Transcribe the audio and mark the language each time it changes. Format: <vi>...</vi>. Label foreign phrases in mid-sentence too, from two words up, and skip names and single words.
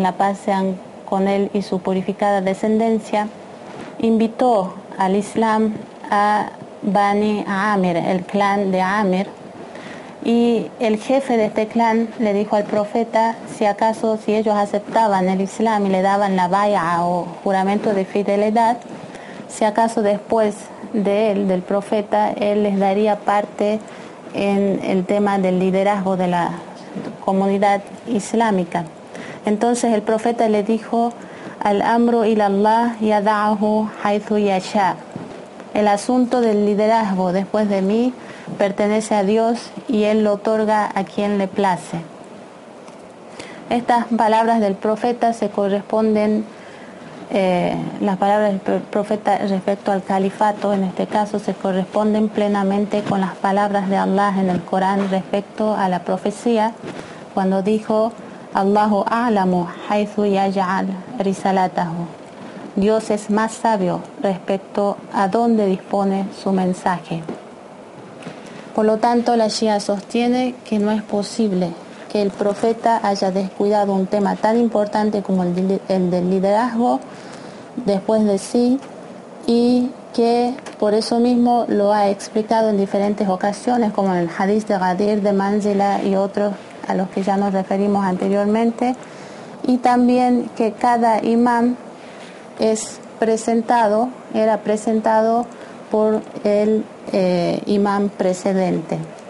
<es>la paz sean con él y su purificada descendencia, invitó al Islam a Bani Amir, el clan de Amir, y el jefe de este clan le dijo al profeta si ellos aceptaban el Islam y le daban la bay'a o juramento de fidelidad, si acaso después del profeta, él les daría parte en el tema del liderazgo de la comunidad islámica. Entonces el profeta le dijo:</es> <ar>الأمر إلى الله يضعه حيث يشاء.</ar> <es>El asunto del liderazgo después de mí pertenece a Dios y Él lo otorga a quien le place. Estas palabras del profeta se corresponden, las palabras del profeta respecto al califato, en este caso, se corresponden plenamente con las palabras de Allah en el Corán respecto a la profecía, cuando dijo:</es> <ar>الله أعلم حيث يجعل رسالته.</ar> <es>Dios es más sabio respecto a dónde dispone su mensaje. Por lo tanto, la Shia sostiene que no es posible que el profeta haya descuidado un tema tan importante como el del liderazgo después de sí, y que por eso mismo lo ha explicado en diferentes ocasiones, como en el hadith de Ghadir de Manzila y otros a los que ya nos referimos anteriormente, y también que cada imam era presentado por el imam precedente.</es>